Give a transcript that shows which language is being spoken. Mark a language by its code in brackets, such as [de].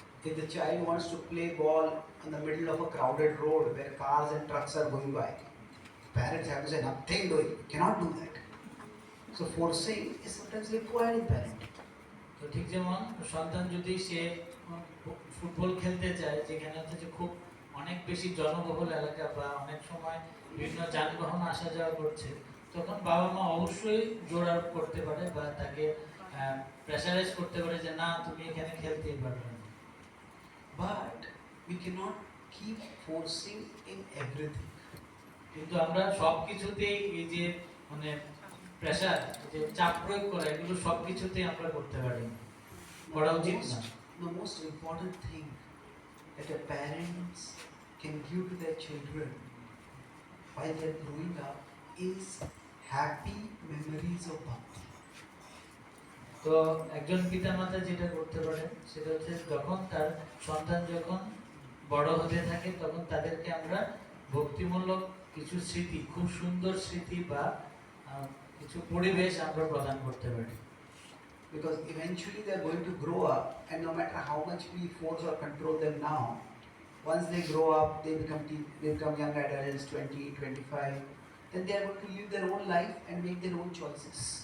[en] If the child wants to play ball in the middle of a crowded road where cars and trucks are going by, parents have to say nothing doing, cannot do that. So forcing is sometimes required in parenting. [bn] তো ঠিক যেমন সন্তান যদি সে football খেলতে চায়, যেখানে হচ্ছে যে খুব অনেক বেশি জনবহুল এলাকা বা অনেক সময় বিভিন্ন যানবাহন আসা যাওয়া করছে, তখন বাবা মা অবশ্যই জোর আরোপ করতে পারে বা তাকে প্রেসারাইজ করতে পারে যে না তুমি এখানে খেলতেই পারবে না। [en] But we cannot keep forcing in everything. [bn] কিন্তু আমরা সবকিছুতেই এই যে মানে প্রেসার, যে চাপ প্রয়োগ করা, এগুলো সবকিছুতেই আমরা করতে পারি না, করা উচিত না। [en] The most important thing that a parents can give to their children while they're growing up is happy memories of bhakti. [bn] তো একজন পিতামাতা যেটা করতে পারে সেটা হচ্ছে যখন তার সন্তান যখন বড় হতে থাকে তখন তাদেরকে আমরা ভক্তিমূলক কিছু স্মৃতি, খুব সুন্দর স্মৃতি বা কিছু পরিবেশ আমরা প্রদান করতে পারি। [en] Because eventually they're going to grow up, and no matter how much we force or control them now, once they grow up, they become young adults, 20, 25, then they are going to live their own life and make their own choices.